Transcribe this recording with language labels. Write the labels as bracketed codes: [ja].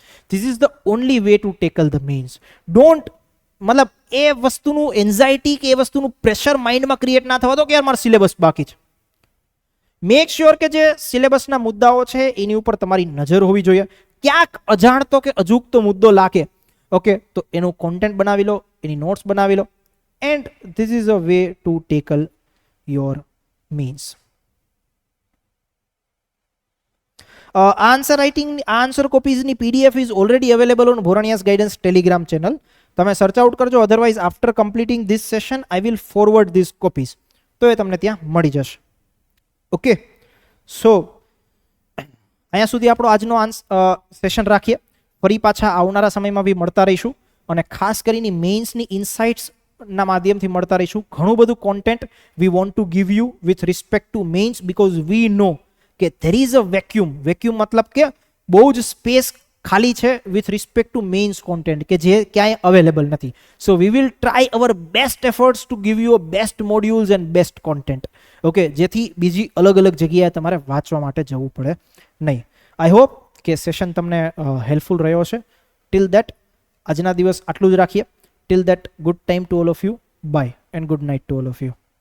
[en] This is the only way to tackle the mains. [gu] Don't, મતલબ એ વસ્તુનું anxiety કે એ વસ્તુનું પ્રેશર માઇન્ડમાં ક્રિએટ ના થવા દો કે યાર મારો સિલેબસ બાકી છે. મેક શ્યોર કે જે સિલેબસના મુદ્દાઓ છે એની ઉપર તમારી નજર હોવી જોઈએ. ક્યાંક અજાણતો કે અજુગતો મુદ્દો લાગે, ઓકે, તો એનું કોન્ટેન્ટ બનાવી લો, એની નોટ્સ બનાવી લો. [en] And this is a way to tackle your means. Answer copies ની PDF is already available on Bhorania's Guidance Telegram channel. [gu] તમે સર્ચ આઉટ કરજો, [en] otherwise after completing this session I will forward this copies, [gu] તો એ તમને ત્યાં મળી જશે. Okay, સો અહીંયા સુધી આપણો આજનો સેશન રાખીએ. ફરી પાછા આવનારા સમયમાં બી મળતા રહીશું અને ખાસ કરીને મેઇન્સની ઇન્સાઇટ્સ ના માધ્યમથી મળતા રહીશું. ઘણું બધું [en] Content we want to give you with respect to mains, because we know કે there is a vacuum. [gu] Vacuum મતલબ કે બહુ જ સ્પેસ ખાલી છે [en] with respect to mains content [gu] કે જે ક્યાંય અવેલેબલ નથી. [en] So we will try our best efforts to give you a best modules and best content. [gu] Okay, જેથી બીજી અલગ અલગ જગ્યાએ તમારે વાંચવા માટે જવું પડે નહીં. [en] I hope [gu] કે સેશન તમને હેલ્પફુલ રહ્યો છે. [en] till that [gu] આજના દિવસ આટલું જ રાખીએ. [en] Till that, good time to all of you. Bye and good night to all of you.